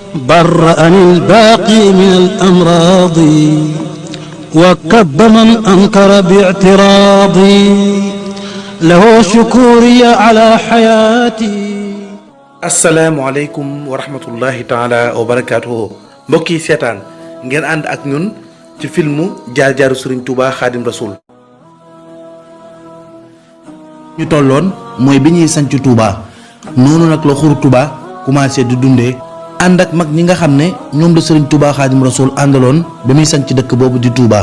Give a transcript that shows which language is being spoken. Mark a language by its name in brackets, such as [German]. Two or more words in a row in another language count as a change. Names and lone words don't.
[Arabic] برأني الباقي من الأمراض وكب من أنكر باعتراضي له شكوري على حياتي. السلام عليكم ورحمة الله تعالى وبركاته. [Wolof] mbokk yi seetaan ngeen ànd ak ñun ci filmu jaar-jaaru Serigne Touba Xaadim Rasul. ñu tolloon mooy bi ñuy sanc Touba noonu nag la xuru Touba commencé di dundee ànd ak mag ñi nga xam ne ñoom la Serigne Touba Xaadim Rasul àndaloon ba muy sanc dëkk boobu di Touba.